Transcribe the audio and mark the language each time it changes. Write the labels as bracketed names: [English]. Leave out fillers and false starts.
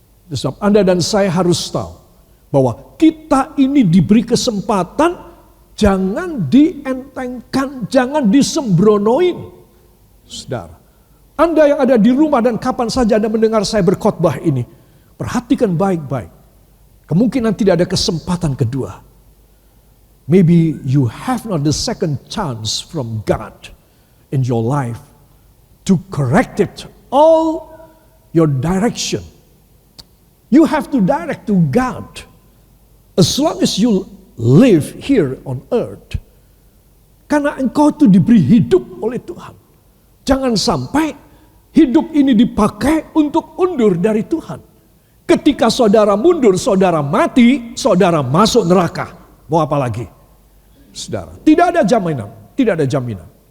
[Indonesian] Sebab Anda dan saya harus tahu bahwa kita ini diberi kesempatan, jangan dientengkan, jangan disembronoin. Saudara, Anda yang ada di rumah dan kapan saja Anda mendengar saya berkhotbah ini, perhatikan baik-baik. Kemungkinan tidak ada kesempatan kedua. [English] Maybe you have not the second chance from God in your life to correct it all your direction. You have to direct to God as long as you live here on earth. [Indonesian] Karena engkau itu diberi hidup oleh Tuhan. Jangan sampai hidup ini dipakai untuk undur dari Tuhan. Ketika saudara mundur, saudara mati, saudara masuk neraka. Mau apa lagi? Saudara, tidak ada jaminan, tidak ada jaminan.